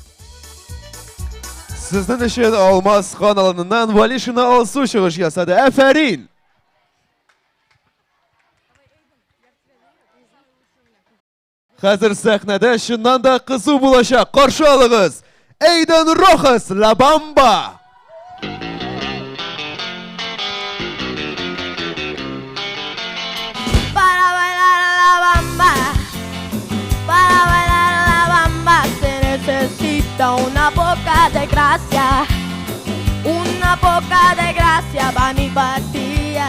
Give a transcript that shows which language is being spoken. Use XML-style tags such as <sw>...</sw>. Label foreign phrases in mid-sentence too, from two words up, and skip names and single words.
<tt>Сезнең өчен Алмасхан аланынан Валишина Алсу чыгыш ясады. Афарин! Хәзер сәхнәдә шуннан да кызу булачак. Каршы алыгыз. Эйден Рохас La Bamba.</tt> <es>Para bailar la bamba, se necesita una poca de gracia, una poca de gracia para mi partida.</es>